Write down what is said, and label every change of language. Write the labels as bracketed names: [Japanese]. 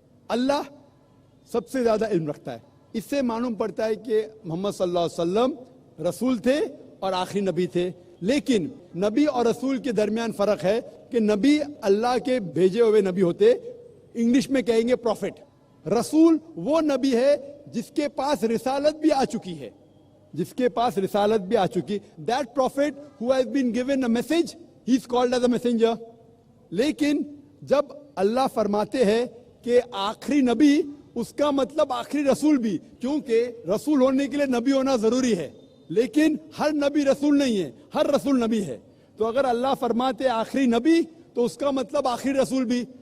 [Urdu] اللہ سب سے زیادہ علم رکھتا ہے. اس سے معلوم پڑتا ہے کہ محمد صلی اللہ علیہ وسلم رسول تھے اور آخری نبی تھے. لیکن نبی اور رسول کے درمیان فرق ہے کہ نبی اللہ کے بھیجے ہوئے نبی ہوتے, انگلش میں کہیں گے پروفٹ. رسول وہ نبی ہے جس کے پاس رسالت بھی آ چکی ہے, جس کے پاس رسالت بھی آ چکی. [English] That prophet who has been given a message, he is called as a messenger. [Urdu] لیکن جب اللہ فرماتے ہیں کہ آخری نبی, اس کا مطلب آخری رسول بھی, کیونکہ رسول ہونے کے لیے نبی ہونا ضروری ہے. لیکن ہر نبی رسول نہیں ہے, ہر رسول نبی ہے. تو اگر اللہ فرماتے آخری نبی تو اس کا مطلب آخری رسول بھی.